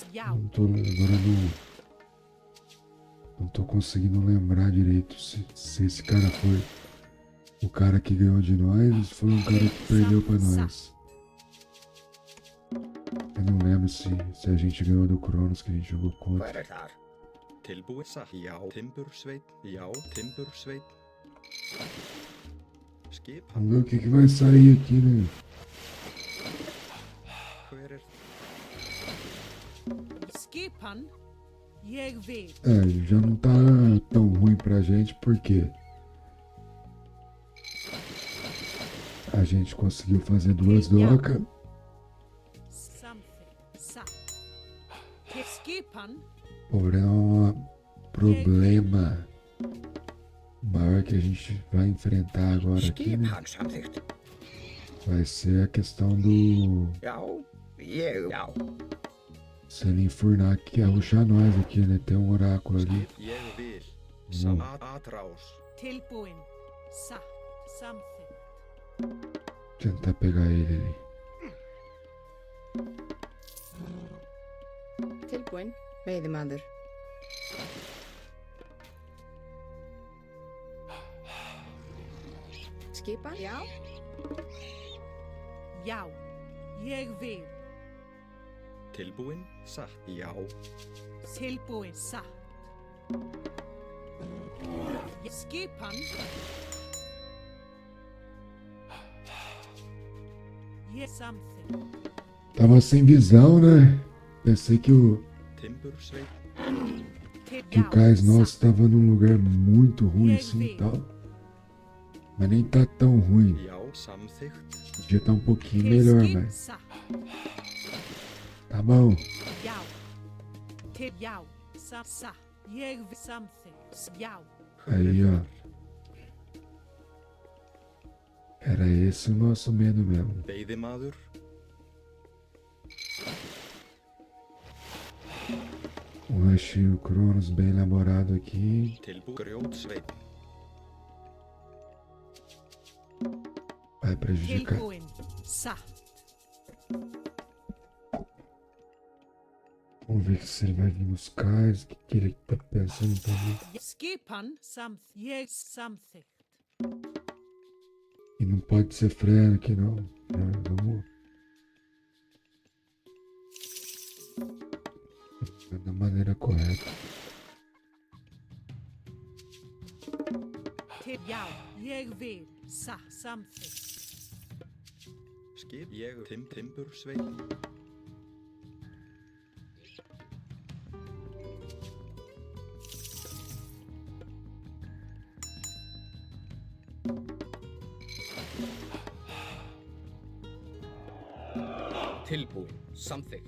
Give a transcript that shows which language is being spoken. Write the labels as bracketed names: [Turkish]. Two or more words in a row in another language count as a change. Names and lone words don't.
[Portuguese] Não tô, agora Não tô conseguindo lembrar direito se esse cara foi o cara que ganhou de nós ou se foi um cara que perdeu pra nós. Eu não lembro se a gente ganhou do Cronos que a gente jogou contra. [Icelandic] Hver þar? Tilbúið satt. Já, Timbursveit. Já, Timbursveit. Skipan. [Portuguese] Vamos ver o que vai sair aqui, né? [Icelandic] Hver Skipan, ég vil. [Portuguese] Já não tá tão ruim pra gente porque a gente conseguiu fazer 2 docas. [Icelandic] Skipan, [Portuguese] Porém, problema maior que a gente vai enfrentar agora aqui, né? [Icelandic] Skipan samþykkt. [Portuguese] Vai ser a questão do... [Icelandic] Já, já. [Portuguese] Se ele enfurnar aqui, arruxar nós aqui, né? Tem um oráculo ali. [Icelandic] Ég vil. [Portuguese] Vamos Atrás. [Icelandic] tilbúin, satt, samþykkt. [Portuguese] tentar pegar ele ali. [Icelandic] Tilbúin, veiðimaður. Skipan, já. Já, ég vil. Tilbúin satt. Já. Tilbúin, satt. Skipan. Ég samþykkt. [Portuguese] Tava sem visão, né? Pensei que o cais nosso tava num lugar muito ruim assim e tal. Mas nem tá tão ruim. Podia tá um pouquinho melhor, mas... Tá bom. [Icelandic] Já. Já. Sa. Ég vil samþykkt. Já. [Portuguese] Aí, ó. Era esse o nosso medo mesmo. [Icelandic] Veiðimaður. [Portuguese] Um recheio Cronos bem elaborado aqui. [Icelandic] Grjótsveit. [Portuguese] Vai prejudicar. [Icelandic] Tilbúin, satt. [Portuguese] Vamos ver se ele vai vir nos cais. O que ele tá pensando em fazer. [Icelandic] Skipan, ég samþykkt. [Portuguese] E não pode ser freio aqui não. Vamos. Da maneira correta. [Icelandic] Já, ég vil, samþykkt. Skip. Ég Timbursveit. Tilbúin, samþykkt.